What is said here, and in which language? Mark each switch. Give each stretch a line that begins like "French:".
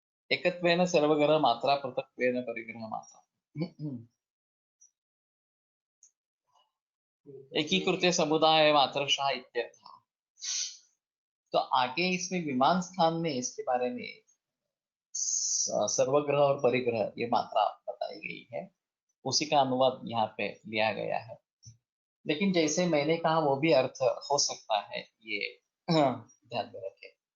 Sanskrit: एकत्वेन सर्वग्रह मात्रा पृथक्त्वेन परिग्रह मात्रा। एकीकृत समुदाय मात्रशः इत्यर्थः।
Hindi: तो आगे इसमें विमान स्थान में इसके बारे में सर्वग्रह और परिग्रह ये मात्रा बताई गई है, उसी का अनुवाद यहाँ पे लिया गया है। लेकिन जैसे मैंने कहा वो भी अर्थ हो सकता है, ये ध्यान में रखें।